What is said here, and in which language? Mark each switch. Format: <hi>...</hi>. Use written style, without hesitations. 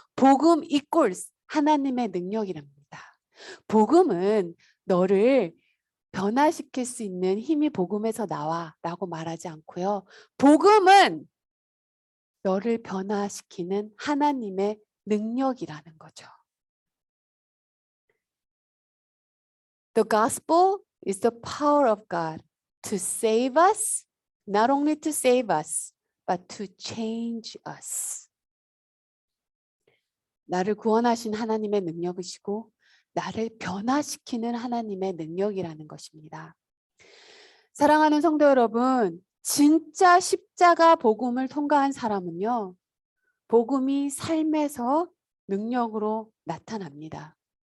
<ko>복음 equals 하나님의 능력이랍니다. 복음은 너를 변화시킬 수 있는 힘이 복음에서 나와 라고 말하지 않고요. 복음은 너를 변화시키는 하나님의 능력이라는 거죠.</ko> <en>The gospel is the power of God to save us, not only to save us, but to change us.</en> <ko>나를 구원하신 하나님의 능력이시고 나를 변화시키는 하나님의 능력이라는 것입니다. 사랑하는 성도 여러분, 진짜 십자가 복음을 통과한 사람은요, 복음이 삶에서 능력으로 나타납니다.</ko>